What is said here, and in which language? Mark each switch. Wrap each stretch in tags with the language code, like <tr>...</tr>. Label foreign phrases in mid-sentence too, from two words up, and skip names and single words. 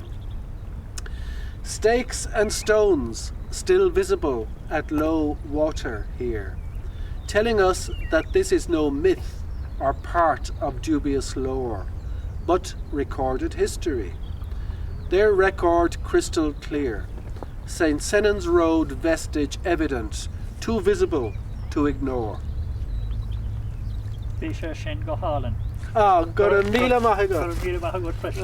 <en>Stakes and stones still visible at low water here, telling us that this is no myth or part of dubious lore, but recorded history. Their record crystal clear, St. Sennon's Road vestige evident, too visible to ignore.</en> <ga>Bhí sin go hálan. Gur an míle maith agat. Gur an míle maith agat freisin.</ga>